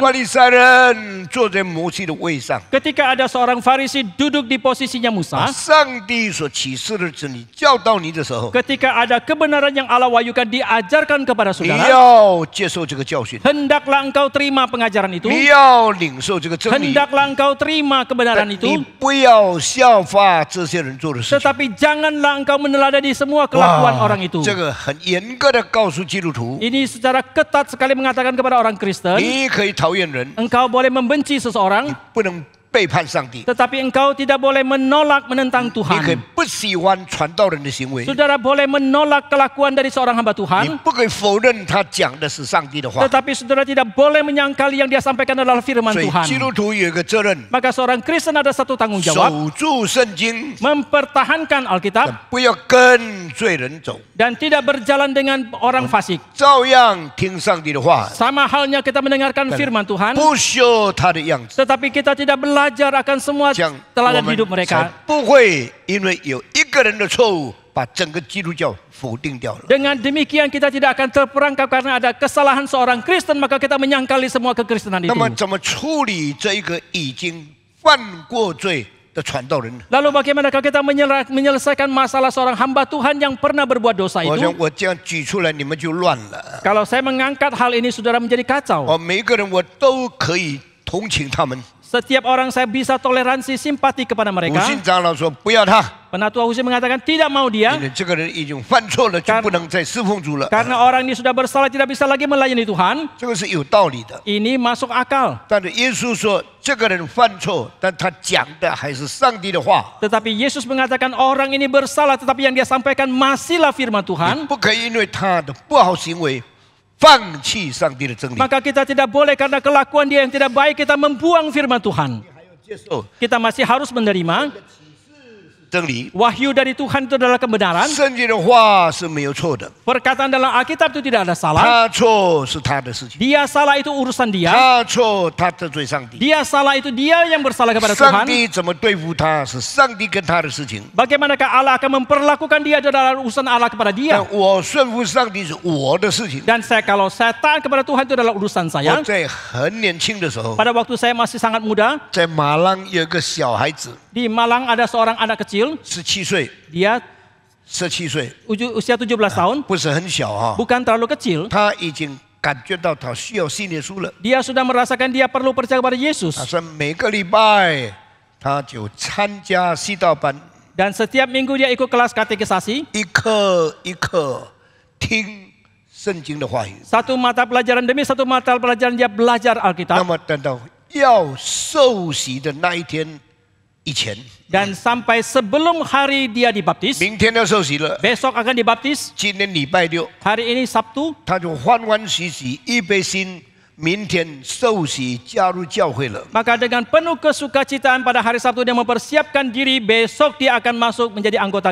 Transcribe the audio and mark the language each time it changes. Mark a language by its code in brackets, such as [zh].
[zh] 法利赛人坐在摩西的位上， [id] ketika ada seorang Farisi duduk di posisinya [zh] 把 [id] Musa, [zh] 上帝所启示的真理教导你的时候， [id] ketika ada kebenaran yang Allah wahyukan diajarkan kepada [zh] 你 [id] saudara, [zh] 要接受这个教训， [id] hendaklah engkau terima pengajaran itu, [zh] 你要领受这个真理， [id] hendaklah engkau terima kebenaran [zh] 你 [id] itu, [zh] 不要效法这些人做的事情。 [id] tetapi janganlah engkau meneladani semua kelakuan orang itu. [zh] 这个很严格的告诉基督徒， [id] Ini secara ketat sekali mengatakan kepada orang Kristen, [zh] 你可以讨厌人， [id] engkau boleh membenci seseorang, [zh] 不能背叛上帝， [id] tetapi engkau tidak boleh menolak menentang [zh] 你可以 [id] Tuhan. [zh] 不喜欢传道人的行为， [id] Saudara boleh menolak kelakuan dari seorang hamba [zh] 你 [id] Tuhan, [zh] 不可以否认他讲的是上帝的话。 [id] tetapi saudara tidak boleh menyangkali yang dia sampaikan adalah firman [zh] 所以 [id] Tuhan. [zh] 基督徒有一个责任， [id] Maka seorang Kristen ada satu tanggung jawab, [zh] 守住圣经， [id] mempertahankan Alkitab [zh] 不要跟罪人走， [id] dan tidak berjalan dengan orang fasik. [zh] 照样听上帝的话， [id] Sama halnya kita mendengarkan firman Tuhan, [zh] 不修他的样子， [id] tetapi kita tidak belajar akan semua [zh] 这样我 [id] teladan [zh] 们 [id] hidup [zh] 才 [id] mereka. [zh] 不会因为有一个人的错误，把整个基督教否定掉了。 [id] Dengan demikian kita tidak akan terperangkap karena ada kesalahan seorang Kristen, maka kita menyangkali semua kekristenan [zh] 那 [id] itu. [zh] 么怎么处理这一个已经犯过罪的传道人？ [id] Lalu bagaimanakah kita menyelesaikan masalah seorang hamba Tuhan yang pernah berbuat dosa [zh] 我想 [id] itu? [zh] 我这样举出来，你们就乱了。 [id] Kalau saya mengangkat hal ini, saudara menjadi kacau. [zh] 每一个人我都可以同情他们。 [id] Setiap orang saya bisa toleransi, simpati kepada [zh] 五 [id] mereka. [zh] 信长老说不要他， [id] Penatua Husin mengatakan tidak mau [zh] 因 [id] dia [zh] 为这个人已经犯错了，就 [id] Kar- [zh] 不能再侍奉主了。 [id] karena orang ini sudah bersalah, tidak bisa lagi melayani Tuhan. [zh] 这个是有道理的。 [id] Ini masuk akal. [zh] 但是耶稣说，这个人犯错，但他讲的还是上帝的话， [id] Tetapi Yesus mengatakan orang ini bersalah, tetapi yang dia sampaikan masihlah firman [zh] 你 [id] Tuhan. [zh] 不可以因为他的不好行为放弃上帝的真理。 [id] Maka kita tidak boleh karena kelakuan dia yang tidak baik kita membuang firman Tuhan. [zh] 接受 [id] Kita masih harus menerima [zh] 真理， [id] wahyu dari Tuhan itu adalah kebenaran. [zh] 圣经的话是没有错的， [id] Perkataan dalam Alkitab itu tidak ada salah. [zh] 他错是他的事情， [id] Dia salah itu urusan dia. [zh] 他错他得罪上帝， [id] Dia salah itu dia yang bersalah kepada [zh] 上 [id] Tuhan. [zh] 帝怎么对付他是上帝跟他的事情。 [id] Bagaimanakah Allah akan memperlakukan dia itu adalah urusan Allah kepada dia. [zh] 但我顺服上帝是我的事情。 [id] Dan kalau saya taat kepada Tuhan itu adalah urusan [zh] 我 [id] saya. [zh] 在很年轻的时候， [id] Pada waktu saya masih sangat muda, [zh] 在马浪有一个小孩子， [id] di Malang ada seorang anak kecil. [zh] 17岁， [id] Dia [zh] 17岁， [id] usia 17 tahun, [zh] 不是很小哈， [id] bukan terlalu kecil. [zh] 他已经感觉到他需要信耶稣了。 [id] Dia sudah merasakan dia perlu percaya kepada Yesus. [zh] 他说每个礼拜他就参加祈祷班， [id] Dan setiap minggu dia ikut kelas katekisasi. [zh] 一课一课听圣经的话语。 [id] Satu mata pelajaran demi satu mata pelajaran dia belajar [zh] 那 [id] Alkitab. [zh] 么等到要受洗的那一天以前， [id] Dan sampai sebelum hari dia dibaptis, [zh] 明天要受洗了， [id] besok akan dibaptis. [zh] 今天礼拜六， [id] Hari ini Sabtu, [zh] 他就欢欢喜喜预备心，明天受洗加入教会了。 [id] maka dengan penuh kesukacitaan pada hari Sabtu dia mempersiapkan diri, besok dia akan masuk menjadi anggota